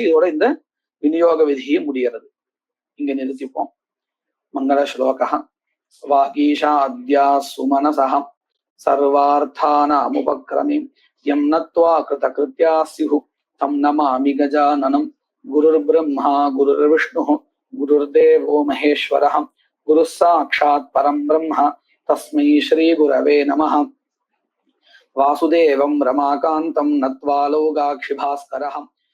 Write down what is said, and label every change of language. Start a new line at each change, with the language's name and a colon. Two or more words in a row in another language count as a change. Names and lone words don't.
Tamil: இதோட இந்த விநியோக விதியை முடிகிறது. இங்க நிறுத்திப்போம். மங்கள ஸ்லோகா.
Sanskrit: वागीशा अद्या सुमनसः सर्वार्थानामुपक्रमे यं नत्वा कृतकृत्याः स्युः तं नमामि गजाननम्. गुरुर् ब्रह्मा गुरुर् विष्णुः गुरुर्देवो महेश्वरः गुरुः साक्षात् परं ब्रह्म तस्मै श्री गुरवे नमः. वासुदेवं रमाकान्तं नत्वा लोकाक्षि भास्करः